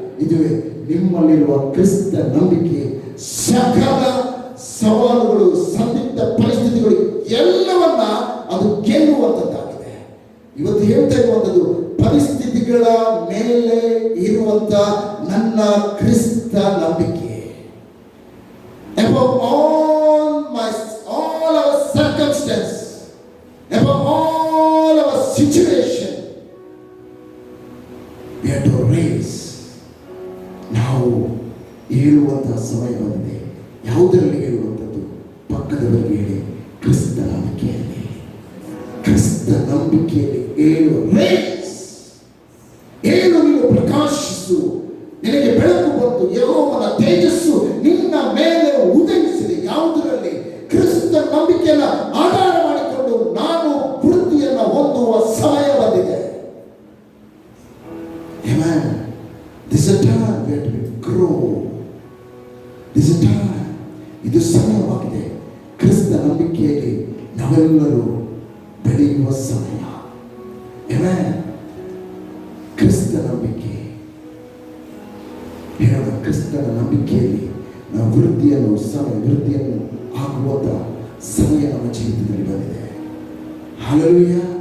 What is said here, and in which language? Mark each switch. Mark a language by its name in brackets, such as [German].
[Kannada] ಇದುವೇ ನಿಮ್ಮಲ್ಲಿರುವ ಕ್ರಿಸ್ತ ನಂಬಿಕೆ ಸಕಲ ಸವಾಲುಗಳು, ಸಂದಿಗ್ಧ ಪರಿಸ್ಥಿತಿಗಳು ಎಲ್ಲವನ್ನ ಅದು ಗೆಲ್ಲುವಂಥದ್ದಾಗಿದೆ. ಇವತ್ತು ಹೇಳ್ತಾ ಇರುವಂಥದ್ದು ಪರಿಸ್ಥಿತಿಗಳ ಮೇಲೆ ಇರುವಂತ ನನ್ನ ಕ್ರಿಸ್ತ ನಂಬಿಕೆ. [English] Above all our circumstance, above all our situation, we have to raise. [Kannada] ನಾವು ಹೇಳುವಂತಹ ಸಮಯ ಬಂದಿದೆ. ಯಾವುದರಲ್ಲಿ ಹೇಳುವಂಥದ್ದು? ಪಕ್ಕದವರಿಗೆ ಹೇಳಿ, ಕ್ರಿಸ್ತ ನಂಬಿಕೆಯಲ್ಲಿ, ಕ್ರಿಸ್ತ ನಂಬಿಕೆಯಲ್ಲಿ ಏಳು. ರೇಸ್ ಏಳು, ನೀನು ಪ್ರಕಾಶಿಸು, ನಿನಗೆ ಬೆಳಕು ಬಂತು, ಯೆಹೋವನ ತೇಜಸ್ಸು ನಿನ್ನ ಮೇಲೆ ಉದಯಿಸಿದೆ. ಯಾವುದರಲ್ಲಿ? ಕ್ರಿಸ್ತ ನಂಬಿಕೆಯನ್ನು ಆಧಾರ ಮಾಡಿಕೊಂಡು ನಾನು ವೃತ್ತಿಯನ್ನು ಹೊಂದುವ ಸಮಯ ಬಂದಿದೆ. [English] Amen. This is a time where we grow. This is a time. [Kannada] ಇದು ಸಮಯವಾಗಿದೆ. ಕ್ರಿಸ್ತ ನಂಬಿಕೆಯಲ್ಲಿ ನಾವೆಲ್ಲರೂ ಬೆಳೆಯುವ ಸಮಯ. Amen. ಕ್ರಿಸ್ತ ನಂಬಿಕೆ ಹೇಳೋಣ. ಕ್ರಿಸ್ತನ ನಂಬಿಕೆಯಲ್ಲಿ ನಾವು ವೃದ್ಧಿಯನ್ನು ಆಗುವಂತ ಸಮಯ ನಮ್ಮ ಜೀವಿತದಲ್ಲಿ ಬಂದಿದೆ. ಹಲ್ಲೆಲೂಯಾ.